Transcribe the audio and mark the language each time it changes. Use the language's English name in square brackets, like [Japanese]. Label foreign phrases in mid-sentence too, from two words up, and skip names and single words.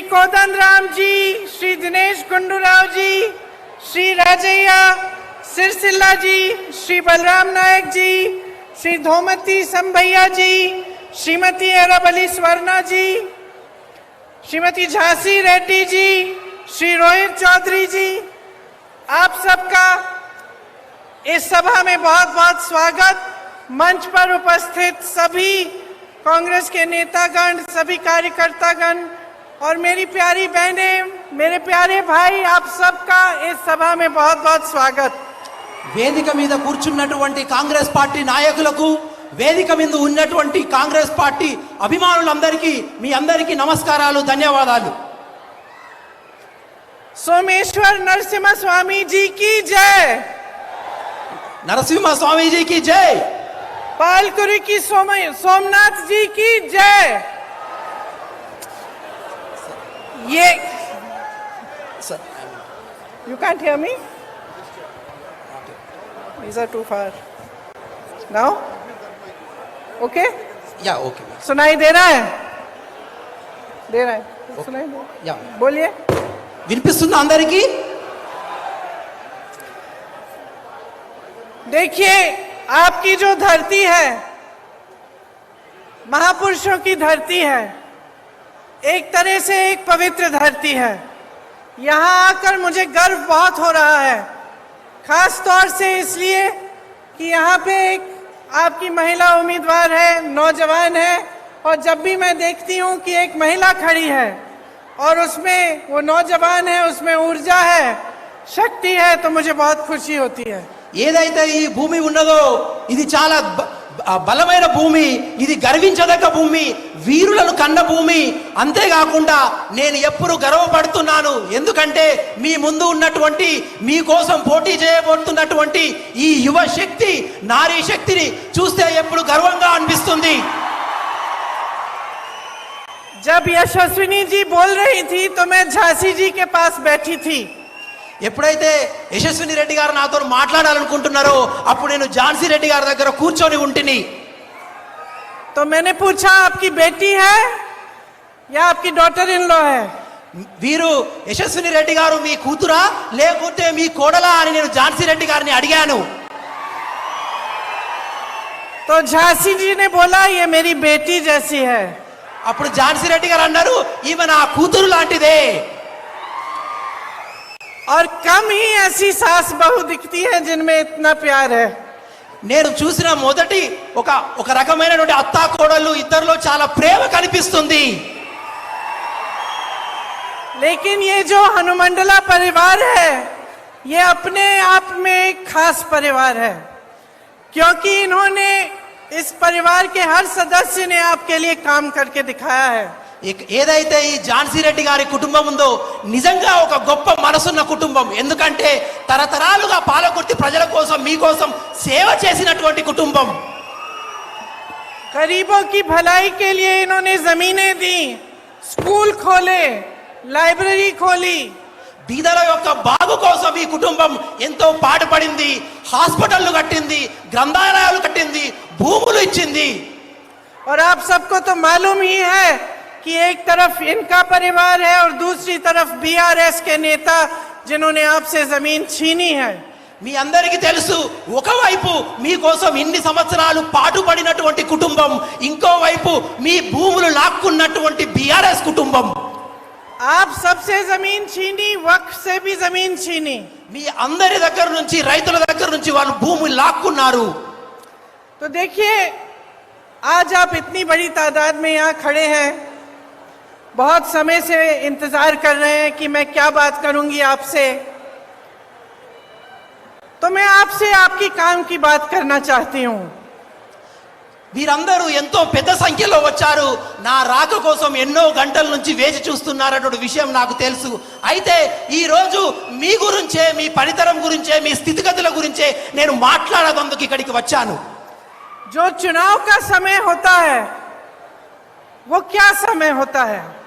[Hindi] कोदंडराम जी, श्री दिनेश गुंडूराव जी, श्री राजैया सिरसिल्ला जी, श्री बलराम नायक जी, श्री धोमती संभैया जी, श्रीमती अरबली स्वर्णा जी, श्रीमती झांसी रेड्डी जी, श्री रोहित चौधरी जी, आप सबका इस सभा में बहुत बहुत स्वागत। मंच पर उपस्थित सभी कांग्रेस के नेतागण, सभी कार्यकर्तागण और मेरी प्यारी बहनें, मेरे प्यारे भाई, आप सबका इस सभा में बहुत बहुत स्वागत। [Telugu] వేదిక మీద కూర్చున్నటువంటి కాంగ్రెస్ పార్టీ నాయకులకు, వేదిక మీద ఉన్నటువంటి కాంగ్రెస్ పార్టీ అభిమానులందరికీ మీ అందరికీ నమస్కారాలు, ధన్యవాదాలు। [Hindi] सोमेश्वर नरसिम्हा स्वामी जी की जय। नरसिम्हा स्वामी जी की जय। पालकुरी की सोमनाथ जी की जय। [English] yeah you can't hear me, these are too far now, okay? yeah okay. [Hindi] सुनाई दे रहा है? दे रहा है, सुनाई दे, या बोलिए। [Telugu] వినిపిస్తుందా అందరికీ? [Hindi] देखिए, आपकी जो धरती है महापुरुषों की धरती है, एक तरह से एक पवित्र धरती है। यहाँ आकर मुझे गर्व बहुत हो रहा है, खास तौर से इसलिए कि यहाँ पे एक आपकी महिला उम्मीदवार है, नौजवान है, और जब भी मैं देखती हूँ कि एक महिला खड़ी है और उसमें वो नौजवान है, उसमें ऊर्जा है, शक्ति है, तो मुझे बहुत खुशी होती है। [Telugu] ఏదైతే ఈ భూమి ఉన్నదో ఇది చాలా బలమైన భూమి, ఇది గర్వించదగ్గ భూమి, వీరులను కన్న భూమి। అంతేకాకుండా నేను ఎప్పుడు గర్వపడుతున్నాను, ఎందుకంటే మీ ముందు ఉన్నటువంటి, మీకోసం పోటీ చేయబోతున్నటువంటి ఈ యువ శక్తి, నారీ శక్తిని చూస్తే ఎప్పుడు గర్వంగా అనిపిస్తుంది। [Hindi] जब यशस्विनी जी बोल रही थी तो मैं झांसी जी के पास बैठी थी। [Telugu] ఎప్పుడైతే యశస్విని రెడ్డి గారు నాతో మాట్లాడాలనుకుంటున్నారో అప్పుడు నేను ఝాన్సీ రెడ్డి గారి దగ్గర కూర్చొని ఉంటిని। [Hindi] तो मैंने पूछा, आपकी बेटी है या आपकी [English] daughter in law [Hindi] है? [Telugu] వీరు యశస్విని రెడ్డి గారు మీ కూతురా లేకుంటే మీ కోడలా అని నేను ఝాన్సీ రెడ్డి గారిని అడిగాను। [Hindi] तो झांसी जी ने बोला, ये मेरी बेटी जैसी है। [Telugu] అప్పుడు ఝాన్సీ రెడ్డి గారు అన్నారు, ఈమె నా కూతురు లాంటిదే। [Hindi] और कम ही ऐसी सास बहू दिखती है जिनमें इतना प्यार है। [Telugu] నేను చూసిన మొదటి ఒక రకమైనటువంటి అత్తా కోడళ్ళు ఇద్దరిలో చాలా ప్రేమ కనిపిస్తుంది। [Hindi] लेकिन ये जो हनुमंडला परिवार है, ये अपने आप में एक खास परिवार है, क्योंकि इन्होंने इस परिवार के हर सदस्य ने आपके लिए काम करके दिखाया है। [Telugu] ఏదైతే ఈ ఝాన్సీ రెడ్డి గారి కుటుంబం ఉందో నిజంగా ఒక గొప్ప మనసున్న కుటుంబం, ఎందుకంటే తరతరాలుగా పాలకుర్తి ప్రజల కోసం, మీకోసం సేవ చేసినటువంటి కుటుంబం। [Hindi] गरीबों की भलाई के लिए इन्होंने जमीनें दी, स्कूल खोले, लाइब्रेरी खोली। [Telugu] బీదల యొక్క బాగు కోసం ఈ కుటుంబం ఎంతో పాటుపడింది, హాస్పిటల్లు కట్టింది, గ్రంథాలయాలు కట్టింది, భూములు ఇచ్చింది। [Hindi] और आप सबको तो मालूम ही है कि एक तरफ इनका परिवार है और दूसरी तरफ बीआरएस के नेता जिन्होंने आपसे जमीन छीनी है। [Telugu] మీ అందరికీ తెలుసు, ఒకవైపు మీకోసం ఇన్ని సంవత్సరాలు పాటుపడినటువంటి కుటుంబం, ఇంకోవైపు మీ భూములు లాక్కున్నటువంటి బీఆర్ఎస్ కుటుంబం। [Hindi] आप सबसे जमीन छीनी, वक्फ से भी जमीन छीनी। [Telugu] మీ అందరి దగ్గర నుంచి, రైతుల దగ్గర నుంచి వాళ్ళు భూములు లాక్కున్నారు। [Hindi] तो देखिए, आज आप इतनी बड़ी तादाद में यहाँ खड़े हैं, बहुत समय से इंतजार कर रहे हैं कि मैं क्या बात करूंगी आपसे, तो मैं आपसे आपकी काम की बात करना चाहती हूँ। [Telugu] వీరందరూ ఎంతో పెద్ద సంఖ్యలో వచ్చారు, నా రాక కోసం ఎన్నో గంటల నుంచి వేచి చూస్తున్నారన్న విషయం నాకు తెలుసు। అయితే ఈ రోజు మీ గురించే, మీ పనితరం గురించే, మీ స్థితిగతుల గురించే నేను మాట్లాడేందుకు ఇక్కడికి వచ్చాను। [Hindi] जो चुनाव का समय होता है वो क्या समय होता है?